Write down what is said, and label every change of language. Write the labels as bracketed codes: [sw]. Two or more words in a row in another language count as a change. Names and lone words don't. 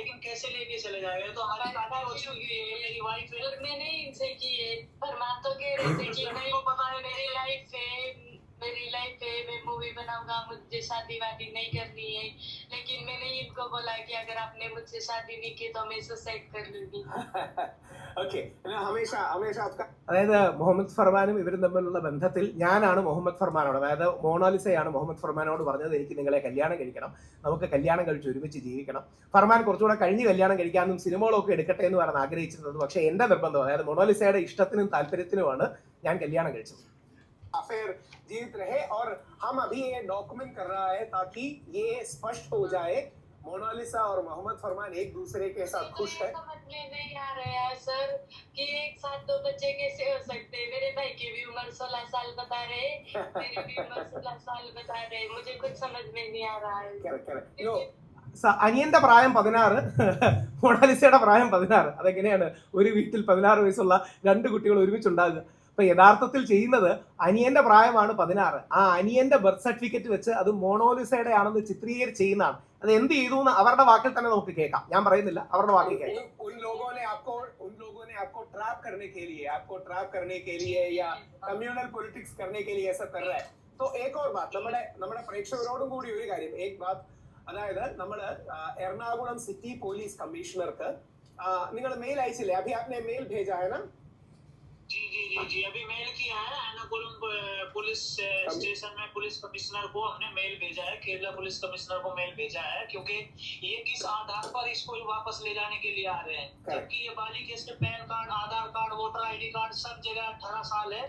[hi] लेकिन कैसे लेके चले जाएगा? तो हमारी शादी हो चुकी है, मेरी वाइफ है। और मैंने इनसे की है, फरमान तो कह रहे थे कि नहीं, को पता है मेरी लाइफ है, मैं मूवी बनाऊंगा, मुझे शादी वादी नहीं करनी है। लेकिन मैंने इनको बोला कि अगर आपने मुझसे शादी नहीं की तो मैं सुसाइड कर लूंगी। [ml] ഓക്കെ, [hi] हमेशा आपका, [ml] അതായത് മുഹമ്മദ് ഫർമാനും ഇവരും തമ്മിലുള്ള ബന്ധത്തിൽ ഞാനാണ് മുഹമ്മദ് ഫർമാനോട്, അതായത് മോണാലിസയാണ് മുഹമ്മദ് ഫർമാനോട് പറഞ്ഞത്, എനിക്ക് നിങ്ങളെ കല്യാണം കഴിക്കണം, നമുക്ക് കല്യാണം കഴിച്ച് ഒരുമിച്ച് ജീവിക്കണം. ഫർമാൻ കുറച്ചുകൂടെ കഴിഞ്ഞ് കല്യാണം കഴിക്കാനും സിനിമകളൊക്കെ എടുക്കട്ടെ എന്ന് പറഞ്ഞ് ആഗ്രഹിച്ചിരുന്നത്. പക്ഷേ എന്റെ നിർബന്ധം, അതായത് മോണാലിസയുടെ ഇഷ്ടത്തിനും താല്പര്യത്തിനുമാണ് ഞാൻ കല്യാണം കഴിച്ചത്. [hi] अफेयर जीवित रहे, और हम अभी ये डॉक्यूमेंट कर रहा है ताकि ये स्पष्ट हो जाए मोनालिसा और मोहम्मद फरमान एक दूसरे के साथ खुश है। समझ में नहीं आ रहा है सर कि एक साथ 2 बच्चे कैसे हो सकते हैं। मेरे भाई की भी उम्र 16 साल बता रहे, मेरी भी उम्र 16 साल बता रहे, मुझे कुछ समझ में नहीं आ रहा है। [ml] അനിയന്റെ പ്രായം 16, മൊണാലിസയുടെ പ്രായം 16. അതെങ്ങനെയാണ് ഒരു വീട്ടിൽ 16 വയസ്സുള്ള 2 കുട്ടികൾ ഒരുമിച്ചുണ്ടാകുക? അപ്പൊ യഥാർത്ഥത്തിൽ ചെയ്യുന്നത് അനിയന്റെ പ്രായമാണ് 16. ആ അനിയന്റെ [en] birth certificate [ml] വെച്ച് അത് മോണാലിസയുടെ ആണെന്ന് ചിത്രീകരിച്ച് ചെയ്യുന്നതാണ്. അത് എന്ത് ചെയ്തു എന്ന് അവരുടെ വാക്കിൽ തന്നെ നമുക്ക് കേൾക്കാം, ഞാൻ പറയുന്നില്ല, അവരുടെ വാക്കിൽ കേൾക്കാം. [hi] उन लोगों ने आपको ट्रैप करने के लिए या [en] communal politics [hi] करने के लिए ऐसा कर रहा है. तो एक और बात, [ml] നമ്മുടെ പ്രേക്ഷകരോടും കൂടി ഒരു കാര്യം, [hi] एक बात, [ml] അതായത് നമ്മൾ എറണാകുളം [en] city police commissioner [ml] നിങ്ങൾ മെയിൽ അയച്ചില്ലേ? [hi] अभी आपने मेल भेजा है ना? जी, अभी मेल किया है, एर्नाकुलम [en] police station [hi] में [en] police commissioner [hi] को हमने मेल भेजा है, केरला [en] police commissioner [hi] को मेल भेजा है, क्योंकि ये किस आधार पर इसको वापस ले जाने के लिए आ रहे हैं, जबकि ये बाली केस के [en] PAN card, [hi] आधार कार्ड, [en] voter ID card [hi] सब जगह 18 साल है